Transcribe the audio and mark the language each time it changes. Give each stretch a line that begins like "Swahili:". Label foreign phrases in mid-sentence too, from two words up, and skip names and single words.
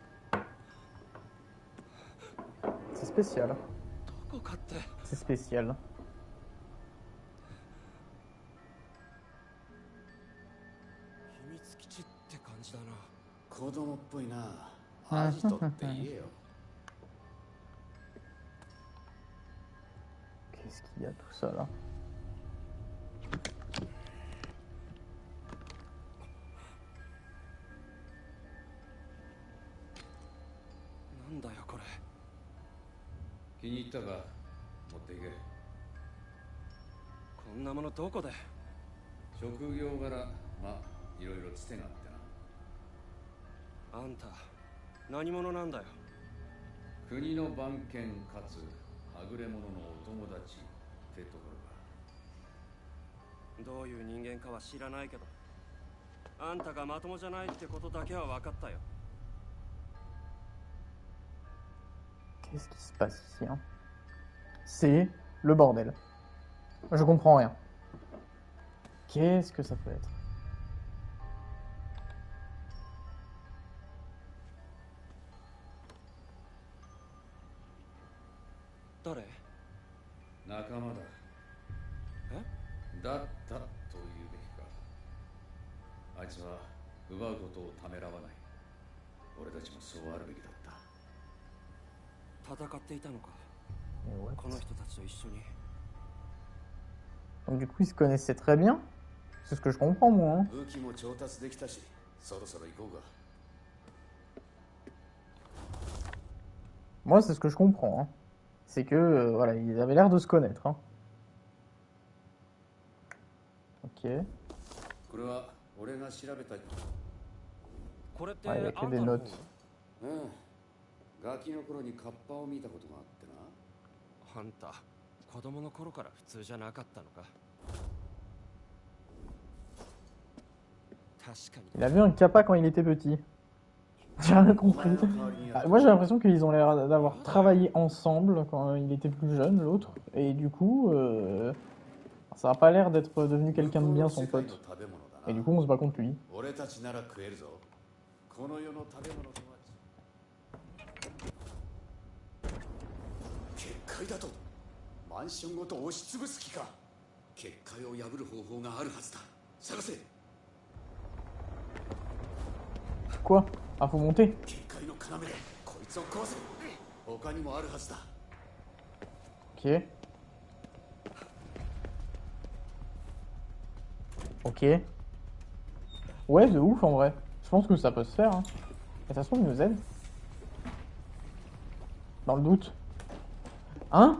French: C'est spécial.
Japanese: どこかって。
French: C'est spécial.
Japanese: 秘密基地って感じだな。子供っぽいな。アジトって言えよ。
French: Qu'est-ce qu'il y a tout ça là?
Japanese: なんだよこれ。気に入ったか持っていけ。こんなものどこで。職業柄、まあいろいろつてがあってな。あんた何者なんだよ。国の番犬かつはぐれ者のお友達ってところか。どういう人間かは知らないけど、あんたがまともじゃないってことだけは分かったよ。
French: Qu'est-ce qui se passe ici hein? C'est le bordel. Je comprends rien. Qu'est-ce que ça peut être?
Japanese: 誰？仲間だ。え？だったと言うべきか。あいつは奪うことをためらわない。俺たちもそうあるべきだった。戦っていたのか。
French: Ouais.
Japanese: この人たちと一緒に。
French: Donc du coup ils se connaissaient très bien. C'est ce que je comprends moi. Hein.
Japanese: 武器も調達できたし、そろそろ行こうか。
French: Moi c'est ce que je comprends. Hein. C'est que voilà ils avaient l'air de se connaître. Hein. Ok.
Japanese: これは俺が調べた。これって
French: Ah, il y a que des notes.
Japanese: うん。ガキの頃にカッパを見たことがあってな。あんた子供の頃から普通じゃなかったのか。確かに。
French: Il a vu un kappa quand il était petit. J'ai rien compris. Ah, moi j'ai l'impression qu'ils ont l'air d'avoir travaillé ensemble quand il était plus jeune l'autre. Et du coup ça a pas l'air d'être devenu quelqu'un de bien son pote. Et du coup on se bat contre lui.
Japanese: 俺たちなら食えるぞ。この世の食べ物とは。結界だとマンションごと押しつぶす気か。結界を破る方法があるはずだ。探せ。
French: Quoi? Ah faut monter.
Japanese: 結界の要でこいつを壊せ。他にもあるはずだ。
French: Ok. Ok. Ouais de ouf en vrai. Je pense que ça peut se faire. Hein. Et ça se trouve il nous aide. Dans le doute. Hein?